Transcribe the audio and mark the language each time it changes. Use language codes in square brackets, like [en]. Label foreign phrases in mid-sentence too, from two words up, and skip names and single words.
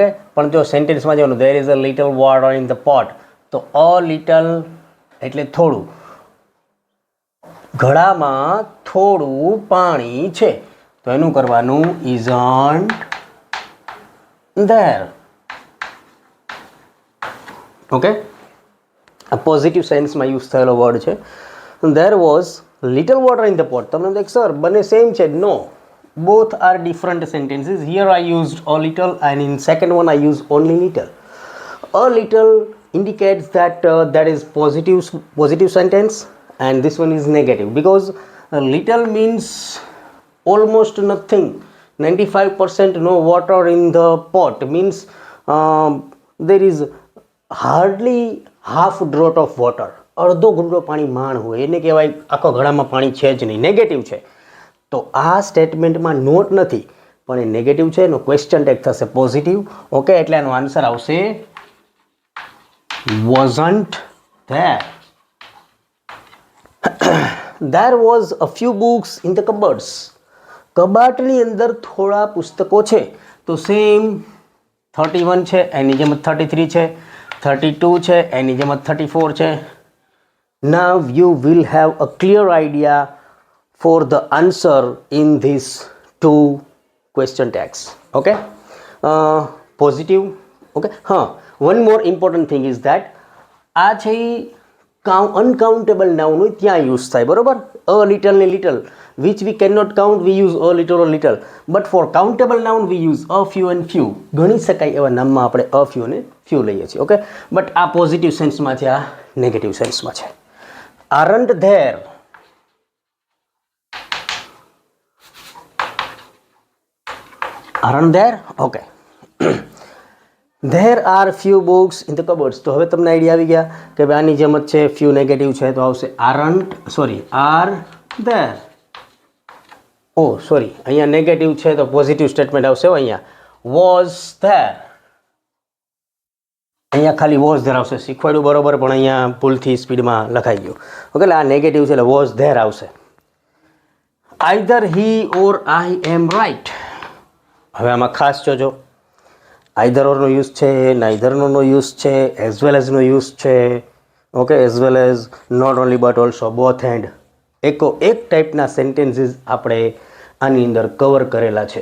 [gu] પણ જો સેન્ટેન્સમાં જવાનું [en] there is a little water in the pot, [gu] તો [en] a little [gu] એટલે થોડું, ઘડામાં થોડું પાણી છે, તો એનું કરવાનું [en] isn't there, [gu] ઓકે. આ પોઝિટિવ સેન્સમાં યુઝ થયેલો વર્ડ છે. [en] there was little water in the pot. [gu] તમને દેખ સર બંને સેમ છે? [en] નો, both are different sentences. Here I used a little and in second one I used only little. A little indicates that that is positive sentence and this one is negative because little means almost nothing. 95% no water in the pot means there is hardly half draught of water. [gu] અડધો ઘૂંટડો પાણી માણ હોય એને કહેવાય આખો ઘડામાં પાણી છે જ નહીં, નેગેટિવ છે. તો આ સ્ટેટમેન્ટમાં નોટ નથી પણ એ નેગેટિવ છે, એનો [en] question tag [gu] થશે પોઝિટિવ, ઓકે. એટલે આનો આન્સર આવશે [en] wasn't there. There was a few books in the cupboards. [gu] કબાટની અંદર થોડા પુસ્તકો છે, તો સેમ 31 છે એની જેમ 33 છે, 32 છે એની જેમ 34 છે. [en] Now you will have a clear idea for the answer in these two question tags, okay. Positive, okay. One more important thing is that [gu] આ છે [en] uncountable noun [gu] હોય ત્યાં યુઝ થાય, બરોબર. [en] a little ને little which we cannot count we use a little or little, but for countable noun we use a few and few. [gu] ગણી શકાય એવા નામમાં આપણે [en] a few [gu] અને few લઈએ છીએ, ઓકે. બટ આ પોઝિટિવ સેન્સમાં છે, આ નેગેટિવ સેન્સમાં છે. [en] aren't there, aren't there, okay. There are few books in the cupboards. [gu] તો હવે તમને આઈડિયા આવી ગયા કે ભાઈ આની જેમ જ છે, [en] few negative [gu] છે તો આવશે [en] aren't, sorry, are there. oh sorry, [gu] અહીંયા નેગેટિવ છે તો [en] positive statement [gu] આવશે. [en] અહીંયા was there, [gu] અહીંયા ખાલી [en] was there [gu] આવશે. શીખવાડ્યું બરોબર પણ અહીંયા ભૂલથી સ્પીડમાં લખાઈ ગયું, ઓકે. એટલે આ નેગેટિવ છે એટલે [en] was there આવશે. either he or I am right. [gu] હવે આમાં ખાસ જોજો, આઈધર ઓરનો યુઝ છે, નાઈધરનો યુઝ છે, એઝ વેલ એઝનો યુઝ છે, ઓકે. [en] as well as, not only but also, both and, [gu] એક ટાઈપના સેન્ટેન્સીસ આપણે આની અંદર કવર કરેલા છે.